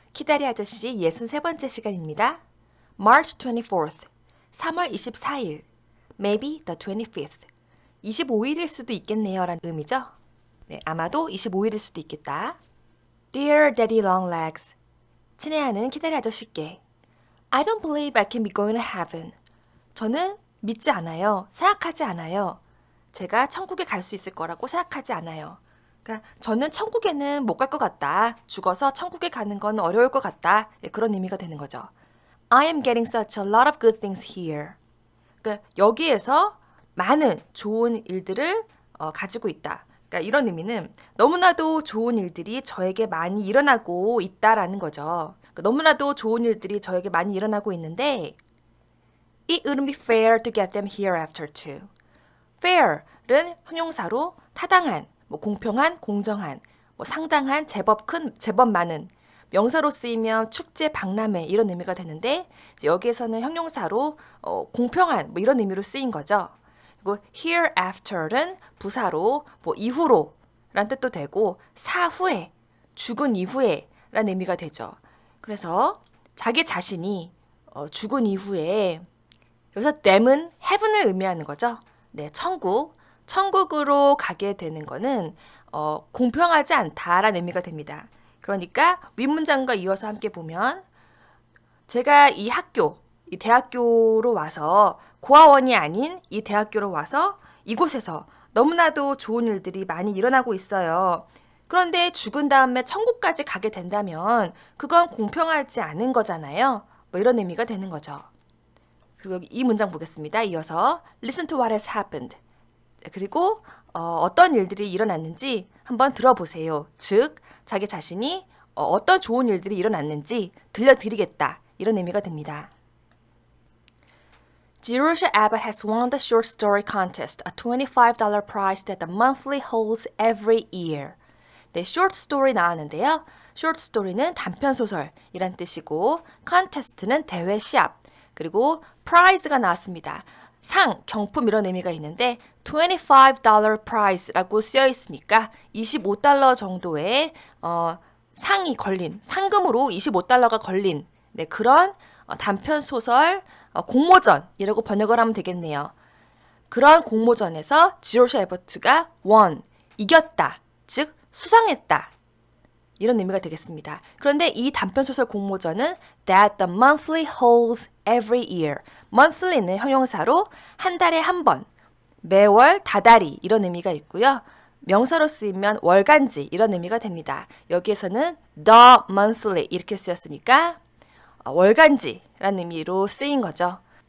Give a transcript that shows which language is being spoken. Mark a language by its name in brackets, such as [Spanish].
[Korean] 키다리 아저씨 63번째 시간입니다. [English] March 24th, [Korean] 3월 24일, [English] maybe the 25th, [Korean] 25일일 수도 있겠네요 라는 의미죠. 네, 아마도 25일일 수도 있겠다. [English] Dear Daddy Longlegs, [Korean] 친애하는 키다리 아저씨께 [English] I don't believe I can be going to heaven. [Korean] 저는 믿지 않아요. 생각하지 않아요. 제가 천국에 갈 수 있을 거라고 생각하지 않아요. 그러니까 저는 천국에는 못 갈 것 같다. 죽어서 천국에 가는 건 어려울 것 같다. 그런 의미가 되는 거죠. [English] I am getting such a lot of good things here. [Korean] 그러니까 여기에서 많은 좋은 일들을 가지고 있다. 그러니까 이런 의미는 너무나도 좋은 일들이 저에게 많이 일어나고 있다라는 거죠. 그러니까 너무나도 좋은 일들이 저에게 많이 일어나고 있는데 [English] It wouldn't be fair to get them hereafter too. [Korean] fair은 형용사로 타당한, 공평한, 공정한, 상당한, 제법 큰, 제법 많은 명사로 쓰이면 축제, 박람회 이런 의미가 되는데 여기에서는 형용사로 공평한 이런 의미로 쓰인 거죠. 그리고 hereafter는 부사로 이후로 라는 뜻도 되고 사후에, 죽은 이후에 라는 의미가 되죠. 그래서 자기 자신이 죽은 이후에 여기서 them은 heaven을 의미하는 거죠. 네, 천국으로 가게 되는 거는 공평하지 않다라는 의미가 됩니다. 그러니까 윗문장과 이어서 함께 보면 제가 이 대학교로 와서 고아원이 아닌 이 대학교로 와서 이곳에서 너무나도 좋은 일들이 많이 일어나고 있어요. 그런데 죽은 다음에 천국까지 가게 된다면 그건 공평하지 않은 거잖아요. 이런 의미가 되는 거죠. 그리고 여기 이 문장 보겠습니다. 이어서 [English] Listen to what has happened. [Korean] 그리고 어떤 일들이 일어났는지 한번 들어보세요. 즉, 자기 자신이 어떤 좋은 일들이 일어났는지 들려드리겠다. 이런 의미가 됩니다. [English] Jerusha Abbott has won the short story contest, a $25 prize that the monthly holds every year. [Korean] 네, short story 나왔는데요. short story는 단편 소설이란 뜻이고 contest는 대회 시합. 그리고 prize가 나왔습니다. 상, 경품 이런 의미가 있는데 $25 prize라고 쓰여 있으니까 $25 정도의 상이 걸린, 상금으로 $25가 걸린 그런 단편 소설 공모전이라고 번역을 하면 되겠네요. 그런 공모전에서 지로샤 에버트가 won, 이겼다, 즉 수상했다. 이런 의미가 되겠습니다. 그런데 이 단편소설 공모전은 [English] that the monthly holds every year. [Korean] monthly는 형용사로 한 달에 한 번, 매월, 다달이 이런 의미가 있고요. 명사로 쓰이면 월간지 이런 의미가 됩니다. 여기에서는 the monthly 이렇게 쓰였으니까 월간지라는 의미로 쓰인 거죠.